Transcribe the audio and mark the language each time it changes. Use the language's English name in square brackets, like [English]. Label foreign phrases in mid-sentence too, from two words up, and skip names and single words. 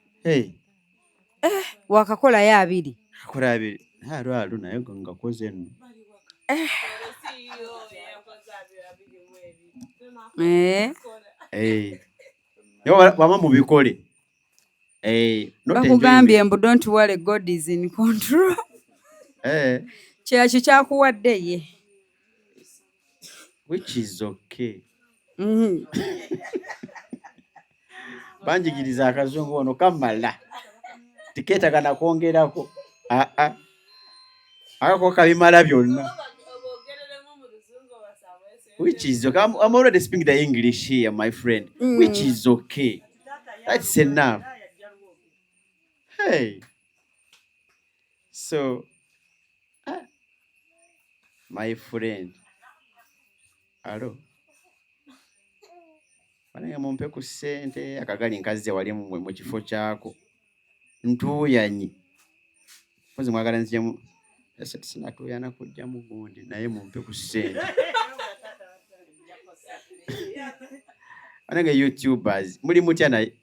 [Ganda] Hey. Eh, wakakola ya abiri. Akola abiri. Ha, lwalo naye go ngakoze nno. Eh. Eh. Eh. Naye wa-, wama mubikole. Eh, not Bakugambye enjoyment. mbu, [English] "Don't worry, God is in control." [Ganda] Eh. Kyekyo kyakuwadde ye. [English] Which is okay. Mhm. [Ganda] Banjigiriza akazungu ono kamala. Tikeetaga na kwongerako. Ah, ah. Akako kabimala byonna. [English] Which is okay. I'm, I'm already speaking the English here, my friend. Mm. Which is okay. That's enough. Hey. So, ah, my friend. Hello. [Ganda] Banange mumpe ku ssente, akagali nkaze wali mu, mu kifo kyako. Ntuuyanyi. Mpozi mwagala nzijemu. Ese sinatuuyana kujja mu gundi, naye mumpe ku ssente. Banange YouTubers, muli mutya naye?